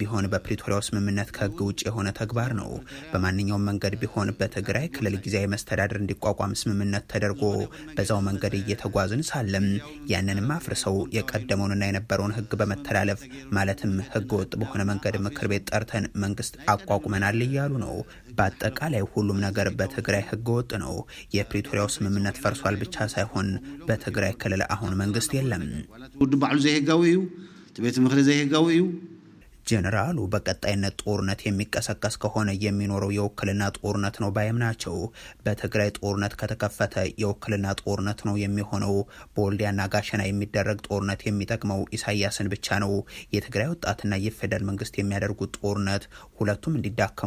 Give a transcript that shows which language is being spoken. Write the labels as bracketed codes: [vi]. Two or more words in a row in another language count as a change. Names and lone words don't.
[am] ቢሆን በፕሪቶሪያው ስምምነት ከህግ ውጭ የሆነ ተግባር ነው። በማንኛውም መንገድ ቢሆን በትግራይ ክልል ጊዜያዊ መስተዳድር እንዲቋቋም ስምምነት ተደርጎ በዛው መንገድ እየተጓዝን ሳለም ያንንም አፍርሰው የቀደመውንና የነበረውን ህግ በመተላለፍ ማለትም ህገ ወጥ በሆነ መንገድ ምክር ቤት ጠርተን መንግስት አቋቁመናል እያሉ ነው። በአጠቃላይ ሁሉም ነገር በትግራይ ህገ ወጥ ነው። የፕሪቶሪያው ስምምነት ፈርሷል ብቻ ሳይሆን በትግራይ ክልል አሁን መንግስት የለም። [ti] ውድ ባዕሉ ዘይህጋዊ እዩ፣ ቤት ምክሪ ዘይህጋዊ እዩ። [am] ጀነራሉ በቀጣይነት ጦርነት የሚቀሰቀስ ከሆነ የሚኖረው የውክልና ጦርነት ነው ባይም ናቸው። በትግራይ ጦርነት ከተከፈተ የውክልና ጦርነት ነው የሚሆነው። በወልዲያና ጋሸና የሚደረግ ጦርነት የሚጠቅመው ኢሳያስን ብቻ ነው። የትግራይ ወጣትና የፌደራል መንግስት የሚያደርጉት ጦርነት ሁለቱም እንዲዳከሙ